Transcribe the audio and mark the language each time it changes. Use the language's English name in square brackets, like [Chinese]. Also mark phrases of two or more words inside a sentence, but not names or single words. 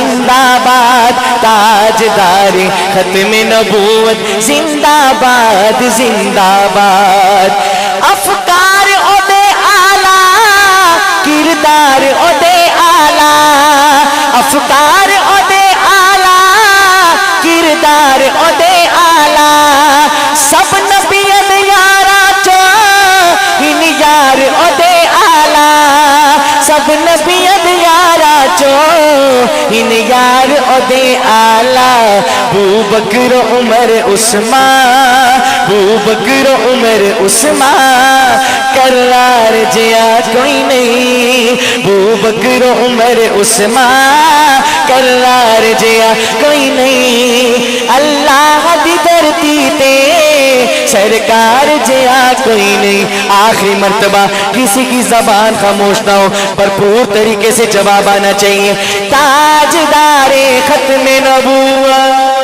[Urdu] تاجدار ختم نبوت زندہ باد [Punjabi] افکار او دے آلہ کردار او دے آلہ افکار او دے آلہ کردار او دے آلہ سب نبیان یارا چو ہن یار او دے آلہ سب نبیان یارا چو ہن یار او دے آلہ بو بکر عمر عثمان بو بکر عمر عثمان کرار جیا کوئی نہیں بو بکر عمر عثمان کرار جیا کوئی نہیں اللہ دی دھرتی تے سرکار جیا کوئی نہیں [Urdu] آخری مرتبہ کسی کی زبان خاموش نہ ہو بھرپور طریقے سے جواب آنا چاہیے تاجدار ختم نبوت